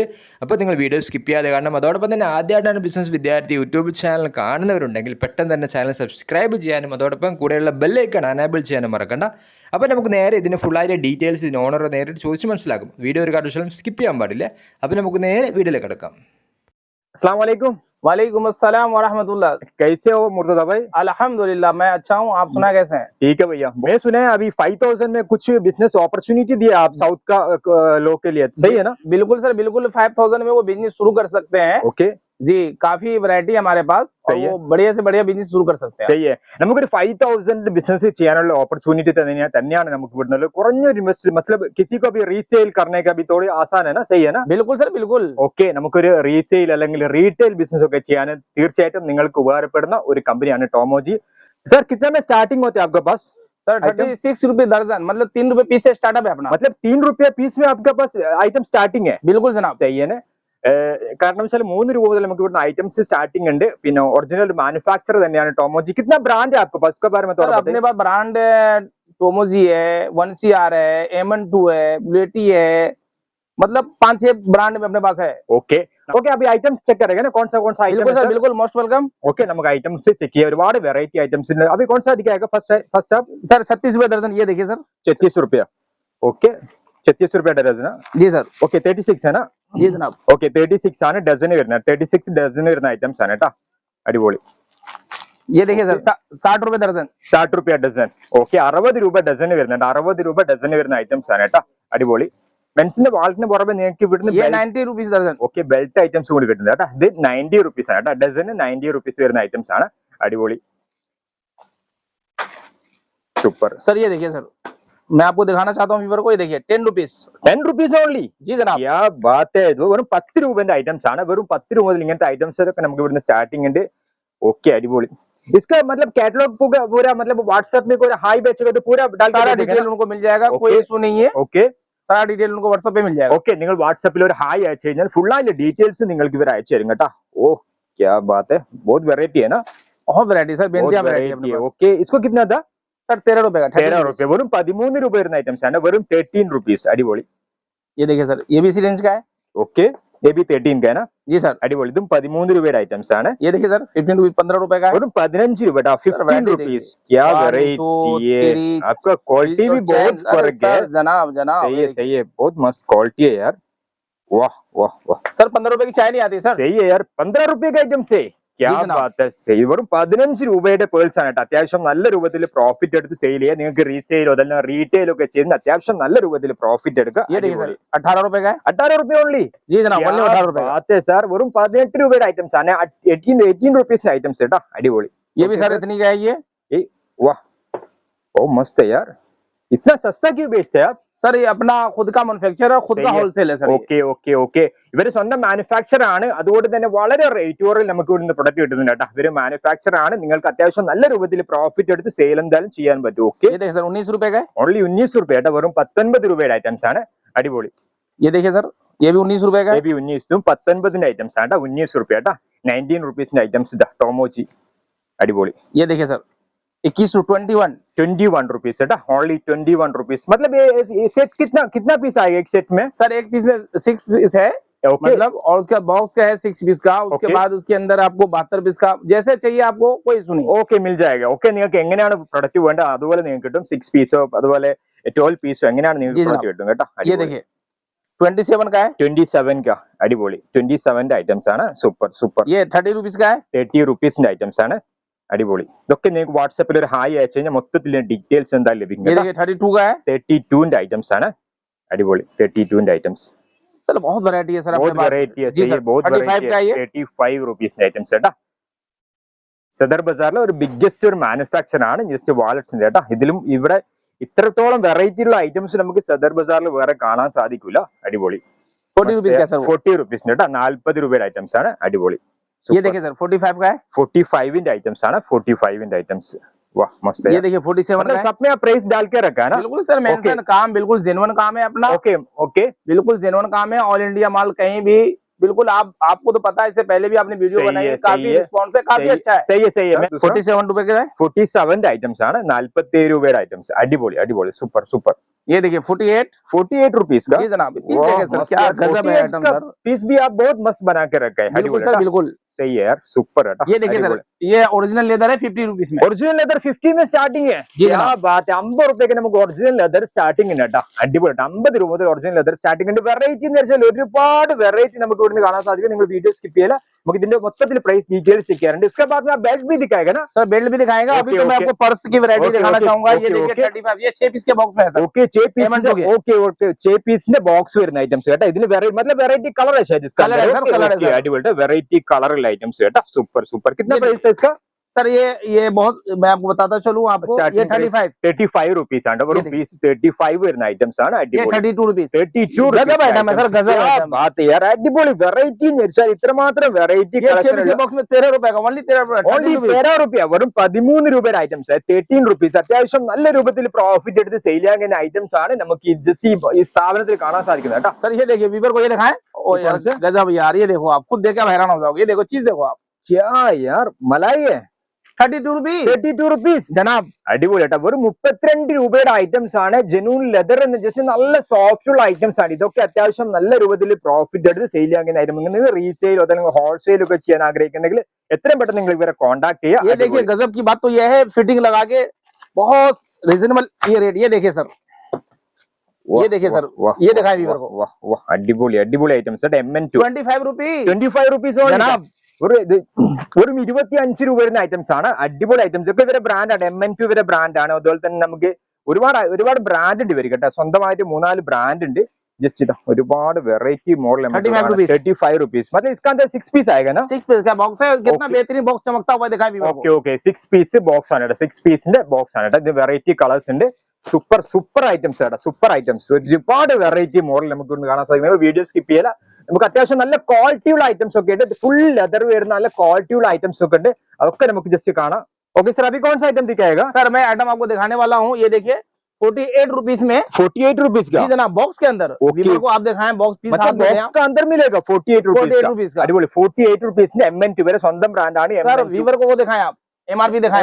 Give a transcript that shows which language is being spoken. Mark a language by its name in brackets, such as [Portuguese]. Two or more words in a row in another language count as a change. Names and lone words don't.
[Malayalam] അപ്പോൾ നിങ്ങൾ വീഡിയോ സ്കിപ്പ് ചെയ്യാതെ കാണണം. അതോടൊപ്പം തന്നെ ആദ്യമായിട്ടാണ് ബിസിനസ് വിദ്യാർത്ഥി യൂട്യൂബ് ചാനൽ കാണുന്നവരുണ്ടെങ്കിൽ പെട്ടെന്ന് തന്നെ ചാനൽ സബ്സ്ക്രൈബ് ചെയ്യാനും അതോടൊപ്പം കൂടെയുള്ള ബെല്ലൈക്കൺ അനേബിൾ ചെയ്യാനും മറക്കണ്ട. അപ്പോൾ നമുക്ക് നേരെ ഇതിന് ഫുള്ളായിട്ട് ഡീറ്റെയിൽസ് ഇതിന് ഓണർ നേരിട്ട് ചോദിച്ച് മനസ്സിലാക്കും. വീഡിയോ ഒരു കാരണവശാലും സ്കിപ്പ് ചെയ്യാൻ പാടില്ല. അപ്പോൾ നമുക്ക് നേരെ വീഡിയോയിലേക്ക് കിടക്കാം. [Hindi] अस्सलाम वालेकुम। वालेकुम अस्सलाम वरहमतुल्लाह। कैसे हो मुर्तजा भाई? अल्हम्दुलिल्लाह मैं अच्छा हूँ, आप सुना कैसे हैं? ठीक है भैया। मैं सुना है अभी 5,000 में कुछ बिजनेस अपॉर्चुनिटी दिया आप साउथ का लोग के लिए, सही है ना? बिल्कुल सर, बिल्कुल 5,000 में वो बिजनेस शुरू कर सकते हैं। ओके जी, काफी वैरायटी हमारे पास और सही है। वो बढ़िया से बढ़िया बिजनेस शुरू कर सकते हैं। [Malayalam] സഹി നമുക്കൊരു 5,000 ബിസിനസ് ചെയ്യാനുള്ള ഓപ്പർച്യൂണിറ്റി തന്നെയാണ് നമുക്ക് വിടുന്നത്. കുറഞ്ഞൊരു ഇൻവെസ്റ്റ് [Hindi] मतलब किसी को भी रीसेल करने का भी थोड़ी आसान है ना, सही है ना? बिल्कुल सर, बिल्कुल। [Malayalam] ഓക്കെ, നമുക്കൊരു റീസെയിൽ അല്ലെങ്കിൽ റീറ്റെയിൽ ബിസിനസ് ഒക്കെ ചെയ്യാൻ തീർച്ചയായിട്ടും നിങ്ങൾക്ക് ഉപകാരപ്പെടുന്ന ഒരു കമ്പനിയാണ് ടോമോജി. [Hindi] सर कितना में स्टार्टिंग होती है आपके पास? सर 36 रुपए दर्जन, मतलब 3 रुपए पीस से स्टार्टअप है अपना। मतलब 3 रुपया पीस में आपके पास आइटम स्टार्टिंग है? बिल्कुल जनाब। सही है ना? [Malayalam] കാരണം വെച്ചാൽ 3 രൂപ മുതൽ നമുക്ക് ഇവിടുന്ന് ഐറ്റംസ് സ്റ്റാർട്ടിംഗ് ഉണ്ട്. പിന്നെ ഒറിജിനൽ മാനുഫാക്ചർ തന്നെയാണ് ടോമോജി. [Hindi] कितना ब्रांड है आपके पास? उसके बारे में सर अपने पास ब्रांड टोमोजी है, 1CR है, M2 है, बुलेटी है, मतलब 5-6 ब्रांड में अपने पास है। ओके ओके, अभी आइटम्स चेक करेंगे ना, कौन सा बिल्कुल सर, आइटम? बिल्कुल मोस्ट वेलकम। ओके, [Malayalam] നമുക്ക് ഐറ്റംസ് ചെക്ക് ചെയ്യാം. ഒരുപാട് വെറൈറ്റി ഐറ്റംസ് ഉണ്ട്. [Hindi] अभी कौन सा दिखाएगा फर्स्ट आप? सर 36 रुपए दर्जन, ये देखिए सर। 36 रुपया. ओके 36 रुपया डजन है. जी सर। ओके 36 है ना? जी जनाब। [Malayalam] ഓക്കെ 36 ആണ് ഡസന് വരുന്നത്. 36 ഡസന് വരുന്ന ഐറ്റംസ് ആണ് കേട്ടോ. അടിപൊളി. [Hindi] ये देखिए सर 60 रुपए दर्जन। [Malayalam] 60 रुपया ഡസൻ. ഓക്കെ 60 രൂപ ഡസന് വരുന്നുണ്ട്. 60 രൂപ ഡസന് വരുന്ന ഐറ്റംസ് ആണ് കേട്ടോ. അടിപൊളി. മെൻസിന്റെ വാൾട്ടിന് പുറമെ നിങ്ങൾക്ക് ഇവിടുന്ന് [Hindi] ये 90 रुपीस दर्जन। [Malayalam] ഓക്കെ ബെൽറ്റ് ഐറ്റംസ് കൂടി കിട്ടുന്നത് കേട്ടോ. ഇത് 90 റുപ്പീസ് ആണ് കേട്ടോ. ഡസന് 90 റുപ്പീസ് വരുന്ന ഐറ്റംസ് ആണ്. അടിപൊളി, സൂപ്പർ. [Hindi] सर ये देखिए सर, मैं आपको दिखाना चाहता हूँ व्यूअर को, ये देखिए 10 रुपीस। [English] 10 rupees only? [Hindi] जी जनाब। क्या बात है. [Malayalam] ഇത് വെറും 10 രൂപന്റെ ഐറ്റംസ് ആണ്. വെറും 10 രൂപ മുതൽ ഇങ്ങനത്തെ ഐറ്റംസ് ഒക്കെ നമുക്ക് ഇവിടുന്ന് സ്റ്റാർട്ടിംഗ് ഉണ്ട്. ഓക്കെ അടിപൊളി. [Hindi] इसका मतलब कैटलॉग पूरा मतलब व्हाट्सएप में कोई हाई बेचेगा तो पूरा डाल सारा डिटेल उनको मिल जाएगा, कोई इशू नहीं है। ओके सारा डिटेल उनको व्हाट्सएप पे मिल जाएगा। [Malayalam] ഓക്കെ, നിങ്ങൾ വാട്സാപ്പിൽ ഒരു ഹായ് അയച്ചു കഴിഞ്ഞാൽ ഫുൾ ആയിട്ട് ഡീറ്റെയിൽസ് നിങ്ങൾക്ക് ഇവർ അയച്ചു തരും കേട്ടോ. [Hindi] ഓ क्या बात है, बहुत वेराइटी है ना? बहुत वैरायटी सर, बेंतिया वैरायटी अपने पास। ओके, इसको कितना था? सर 13 रुपए का। 13 रुपये. [Malayalam] വെറും 13 രൂപ വരുന്ന ഐറ്റംസ് ആണ്. വെറും 13 റുപ്പീസ്. അടിപൊളി. [Hindi] ये देखिए सर, ये भी इसी रेंज का है। ओके, ये भी 13 का है ना? जी सर। [Malayalam] അടിപൊളി. ഇതും 13 രൂപയുടെ ഐറ്റംസ് ആണ്. [Hindi] ये देखिए सर 15 रुपए 15 रुपए का है। [Malayalam] വെറും 15 രൂപ കേട്ടോ. 15 [Hindi] variety रुपीस. क्या One, वेराइटी two, है. three, आपका क्वालिटी भी बहुत फर्क है. सर जनाब जनाब सही है सही है, बहुत मस्त क्वालिटी है यार. वाह वाह वाह. सर 15 रुपए की चाय नहीं आती सर। सही है यार. 15 रुपये का ഐറ്റം से क्या बात है. सही. [Malayalam] വെറും 15 രൂപയുടെ പേഴ്സ് ആണ് കേട്ടോ. അത്യാവശ്യം നല്ല രൂപത്തിൽ പ്രോഫിറ്റ് എടുത്ത് സെയിൽ ചെയ്യാം. നിങ്ങൾക്ക് റീസെയിലോ അതല്ല റീറ്റെയിൽ ഒക്കെ ചെയ്യുന്ന അത്യാവശ്യം നല്ല രൂപത്തിൽ പ്രോഫിറ്റ് എടുക്കുക. [Hindi] ये देखिए सर 18 रुपए का है। 18 रुपये ഓൺലി? जी जनाब, only 18 रुपए का। बात है सर. [Malayalam] വെറും 18 രൂപയുടെ ഐറ്റംസ് ആണ്. 18 റുപ്പീസിന്റെ ഐറ്റംസ് കേട്ടോ. അടിപൊളി. [Hindi] ये भी सर इतनी का है ये। वाह, बहुत मस्त है यार. इतना सस्ता क्यों बेचते हैं आप? सर ये अपना खुद का मैन्युफैक्चर है, खुद का होलसेल है सर। [Malayalam] ഓക്കെ ഓക്കെ ഓക്കെ, ഇവര് സ്വന്തം മാനുഫാക്ചർ ആണ്. അതുകൊണ്ട് തന്നെ വളരെ റേറ്റ് കുറവിൽ നമുക്ക് ഇവിടുന്ന് പ്രൊഡക്റ്റ് കിട്ടുന്നുണ്ട് കേട്ടോ. ഇവര് മാനുഫാക്ചർ ആണ്. നിങ്ങൾക്ക് അത്യാവശ്യം നല്ല രൂപത്തിൽ പ്രോഫിറ്റ് എടുത്ത് സെയിൽ എന്തായാലും ചെയ്യാൻ പറ്റും. ഓക്കെ, [Hindi] ये देखिए सर 19 रुपए का है। [Malayalam] ഓൺലി 19 रुपये കേട്ടോ. വെറും 19 രൂപയുടെ ഐറ്റംസ് ആണ്. അടിപൊളി. [Hindi] ये देखिए सर, ये भी 19 रुपए का है। [Malayalam] 19 19ന്റെ ഐറ്റംസ് ആണ് കേട്ടോ. 19 रुपये കേട്ടോ. 19 റുപ്പീസിന്റെ ഐറ്റംസ് ഇതാ ടോമോജി. അടിപൊളി. [Hindi] ये देखिए सर 21 to 21 रुपीस है ओनली. 21 रुपीस. मतलब ये सेट कितना पीस आएगा एक सेट में? सर एक पीस में 6 पीस है। ओके, मतलब और उसका बॉक्स का है 6 पीस का। उसके Okay. बाद उसके अंदर आपको 72 पीस का जैसे चाहिए आपको, कोई इशू नहीं। ओके मिल जाएगा. [Malayalam] ഓക്കെ, നിങ്ങൾക്ക് എങ്ങനെയാണ് പ്രൊഡക്റ്റ് വേണ്ടത് അതുപോലെ നിങ്ങൾക്ക് കിട്ടും. 6 പീസോ അതുപോലെ 12 പീസോ എങ്ങനെയാണ് നിങ്ങൾക്ക് [Hindi] जी [Malayalam] പ്രൊഡക്റ്റ് കിട്ടും കേട്ടോ. [Hindi] ये देखिए 27 का है। 27 का. [Malayalam] അടിപൊളി. 27ന്റെ ഐറ്റംസ് ആണ്. സൂപ്പർ സൂപ്പർ. [Hindi] ये 30 रुपीस का है। [Malayalam] 30 റുപ്പീസിന്റെ ഐറ്റംസ് ആണ്. അടിപൊളി. ഇതൊക്കെ നിങ്ങൾക്ക് വാട്സാപ്പിൽ ഒരു ഹായ് അയച്ചു കഴിഞ്ഞാൽ മൊത്തത്തിൽ ഡീറ്റെയിൽസ് എന്തായാലും ലഭിക്കും [Hindi] ये [Malayalam] കേട്ടോ. [Hindi] देखिए 32 का है। [Malayalam] 32ന്റെ ഐറ്റംസ് ആണ്. അടിപൊളി. 32ന്റെ ഐറ്റംസ്. [Hindi] सर बहुत वैरायटी है सर अपने बहुत पास। वेराइटी है. जी सही है, सर बहुत 35 वेराइटी का है. ये [Malayalam] 35 റുപ്പീസിന്റെ ഐറ്റംസ് കേട്ടോ. സദർ ബസാറിലെ ഒരു ബിഗ്ഗസ്റ്റ് ഒരു മാനുഫാക്ചർ ആണ് ജസ്റ്റ് വാലറ്റ്സിന്റെ കേട്ടോ. ഇതിലും ഇവിടെ ഇത്രത്തോളം വെറൈറ്റി ഉള്ള ഐറ്റംസ് നമുക്ക് സദർ ബസാറിൽ വേറെ കാണാൻ സാധിക്കില്ല. അടിപൊളി. [Hindi] 40 रुपीस का सर वो। [Malayalam] 40 റുപ്പീസിന്റെ കേട്ടോ. 40 രൂപയുടെ ഐറ്റംസ് ആണ്. അടിപൊളി. [Hindi] ये देखिए सर 45 का है, [Malayalam] 45 ഐറ്റംസ് ആണ്, 45 ഐറ്റംസ്. [Hindi] वाह मस्त है ये यार. देखिए 47 का मतलब है. सब में आप प्राइस डाल के रखा है ना. बिल्कुल सर मेंशन काम बिल्कुल जेन्युइन काम है अपना, ओके ओके बिल्कुल जेन्युइन काम है. ऑल इंडिया माल कहीं भी बिल्कुल आपको तो पता है, इससे पहले भी आपने वीडियो सही बनाई है, है, सही काफी है, रिस्पॉन्स है, काफी अच्छा है. सही है सही है. 47 रुपए का है. [Malayalam] 47 ഐറ്റംസ് ആണ്, 47 രൂപയുടെ ഐറ്റംസ്. അടിപൊളി അടിപൊളി സൂപ്പർ സൂപ്പർ. [Hindi] ये देखिए 48 48 रुपीस का. जी जनाब. पीस वाह, देखिए सर मस्त क्या यार. गजब है 48 आइटम का सर. पीस भी आप बहुत मस्त बना के रखा है. बिल्कुल [Malayalam] अടിപൊളി [Hindi] सर [Malayalam] ട്ടാ. [Hindi] बिल्कुल. सही है यार, सुपर है. ये देखिए सर ये ओरिजिनल लेदर है 50 रुपीस में. [English] original leather [Malayalam] 50 में സ്റ്റാർട്ടിംഗ് है. [Hindi] जी क्या जनाब. बात है. [Malayalam] 50 രൂപയ്ക്ക് നമുക്ക് ഒറിജിനൽ ലെതർ സ്റ്റാർട്ടിംഗ് ഉണ്ട് കേട്ടോ. അടിപൊളി. 50 രൂപ മുതൽ ഒറിജിനൽ ലെതർ സ്റ്റാർട്ടിംഗ് ഉണ്ട്. വെറൈറ്റി എന്ന് വെച്ചാൽ ഒരുപാട് വെറൈറ്റി നമുക്ക് ഇവിടുന്ന് കാണാൻ സാധിക്കും. നിങ്ങൾ വീഡിയോ സ്കിപ്പ് ചെയ്യില്ല, നമുക്ക് ഇതിന്റെ മൊത്തത്തിൽ പ്രൈസ് ഡീറ്റെയിൽസ് ചെക്കാറുണ്ട്. [Hindi] इसके बाद में बेल्ट भी दिखाएगा ना सर बेल्ट भी दिखाएगा. अभी ओके, तो मैं ओके. आपको पर्स की वैरायटी ओके, दिखाना ओके, चाहूंगा. ये ओके, देखिए ओके. 35 ये 6 पीस के बॉक्स में है सर. ओके 6 पीस M&2 के. [Malayalam] ओके ओके 6 പീസിന്റെ ബോക്സ് വരുന്ന ഐറ്റംസ് കേട്ടോ. ഇതിന് [Hindi] मतलब वेराइटी कलर है शायद इसका. कलर है सर, कलर है सर. [Malayalam] अടിപൊളി वेराइटी कलर ഐറ്റംസ് കേട്ടോ. സൂപ്പർ സൂപ്പർ. [Hindi] कितना ये प्राइस था इसका? सर ये बहुत मैं आपको बताता चलूं आपको. ये 35 [Malayalam] 35 रुपीस ആണ്. ഒരു [Hindi] ये [Malayalam] പീസ് 35 വരുന്ന ഐറ്റംസ് ആണ്. [Hindi] ये [Malayalam] അടിപൊളി. [Hindi] 32 रुपीस. 32 गजब आइटम है सर, गजब आइटम. बात है यार. [Malayalam] അടിപൊളി വെറൈറ്റി എന്ന് വെച്ചാൽ ഇത്രമാത്രം വെറൈറ്റി [Hindi] ये 6 पीस के बॉक्स में 13 रुपए का ओनली 13 रुपए. [Malayalam] ഓൺലി 13 രൂപ. വെറും 13 രൂപയുടെ ഐറ്റംസ്. 13 റുപ്പീസ്. അത്യാവശ്യം നല്ല രൂപത്തിൽ പ്രോഫിറ്റ് എടുത്ത് സെയിൽ ചെയ്യാൻ കഴിയുന്ന ഐറ്റംസ് ആണ് നമുക്ക് ജസ്റ്റ് ഈ സ്ഥാപനത്തിൽ കാണാൻ സാധിക്കുന്നത് കേട്ടോ. [Hindi] सर ये देखिए वीवर को ये दिखाएं. ओ ये यार कौन सा? गजब यार. ये देखो आप खुद देख के हैरान हो जाओगे. ये देखो चीज देखो आप. क्या यार मलाई है. 32 रुपीस [Malayalam] 32 റുപ്പീസ് [Hindi] जनाब. [Malayalam] അടിപൊളി കേട്ടോ. വെറും 32 രൂപയുടെ ഐറ്റംസ് ആണ്. ജെന്യൂൻ ലെതർ എന്ന് ജസ്റ്റ് നല്ല സോഫ്റ്റ് ഉള്ള ഐറ്റംസ് ആണ്. ഇതൊക്കെ അത്യാവശ്യം നല്ല രൂപത്തിൽ പ്രോഫിറ്റ് എടുത്ത് സെയിൽ ചെയ്യാൻ കഴിയുന്ന ഐറ്റം. നിങ്ങൾ റീസെയിൽ അല്ലെങ്കിൽ ഹോൾസെയിൽ ഒക്കെ ചെയ്യാൻ ആഗ്രഹിക്കുന്നെങ്കിൽ എത്രയും പെട്ടെന്ന് നിങ്ങൾ ഇവരെ കോൺടാക്ട് [Hindi] ये [Malayalam] ചെയ്യുക. [Hindi] देखिए गजब की बात तो ये है, फिटिंग लगा के बहुत रिजनेबल ये रेट. ये देखिए सर, ये देखिए सर, ये दिखाएं वीवर को. [Malayalam] അടിപൊളി അടിപൊളി ഐറ്റംസ് കേട്ടോ. MN2 [Hindi] 25 रुपीस [Malayalam] 25 റുപ്പീസ് [Hindi] जनाब. [Malayalam] വെറും 25 രൂപ വരുന്ന ഐറ്റംസ് ആണ്. അടിപൊളി ഐറ്റംസ് ഒക്കെ ഇവരെ ബ്രാൻഡാണ്. MN2 ഇവരെ ബ്രാൻഡാണ്. അതുപോലെ തന്നെ നമുക്ക് ഒരുപാട് ബ്രാൻഡ് ഉണ്ട് ഇവർ കേട്ടോ. സ്വന്തമായിട്ട് 3-4 ബ്രാൻഡ് ഉണ്ട്. [Hindi] जस्ट इधर [Malayalam] ഒരുപാട് വെറൈറ്റി മോഡൽ 35 रुपीस. [Hindi] मतलब इसका अंदर 6 पीस आएगा ना. 6 पीस का बॉक्स है. कितना बेहतरीन बॉक्स चमकता हुआ दिखाएं वीवर को. [Malayalam] ഓക്കെ ഓക്കെ 6 പീസ് ബോക്സ് ആണ് കേട്ടോ. 6 പീസിന്റെ ബോക്സ് ആണ് കേട്ടോ. ഇത് വെറൈറ്റി കളേഴ്സ് ഉണ്ട്. സൂപ്പർ സൂപ്പർ ഐറ്റംസ് കേട്ടോ. സൂപ്പർ ഐറ്റംസ്. ഒരുപാട് വെറൈറ്റി മോഡൽ നമുക്ക് ഇന്ന് കാണാൻ സാധിക്കും. വീഡിയോ സ്കിപ്പ് ചെയ്യില്ല. നമുക്ക് അത്യാവശ്യം നല്ല ക്വാളിറ്റി ഉള്ള ഐറ്റംസ് ഒക്കെ ഉണ്ട്. ഫുൾ ലെതർ വരുന്ന നല്ല ക്വാളിറ്റി ഉള്ള ഐറ്റംസ് ഒക്കെ ഉണ്ട്. അതൊക്കെ നമുക്ക് ജസ്റ്റ് കാണാം. [Hindi] ओके सर अभी कौन सा आइटम दिखाएगा? सर मैं आइटम आपको दिखाने वाला हूँ. ये देखिए 48 रुपीस में 48 रुपीस का. जी जनाब. बॉक्स के अंदर वीवर को आप दिखाएं. बॉक्स पीस मतलब हाथ में बॉक्स का अंदर मिलेगा 48 रुपीस का. [Malayalam] अടിപൊളി 48 रुपीस MN2 इवरे സ്വന്തം ബ്രാൻഡ് ആണ്. [Hindi] सर वीवर को वो दिखाएं आप. MRP दिखाएं.